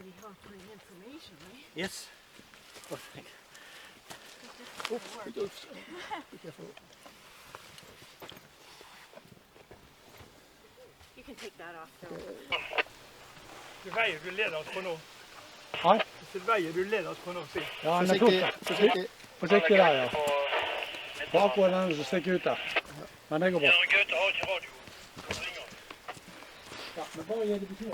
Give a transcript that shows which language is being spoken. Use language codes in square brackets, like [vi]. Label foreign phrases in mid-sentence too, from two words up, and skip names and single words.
[en] offering information, right? Yes. Oh, thank you. Be careful. You can take that off though. [no] Hvilken vei du leder oss på nå? Hei? Hvilken vei du leder oss på nå, si? Ja, han er forsiktig. Forsiktig der, ja. Bakpå den som stikker ut der. Men det går bra. Gutter har ikke radio. Ja, men bare gi det beskjed.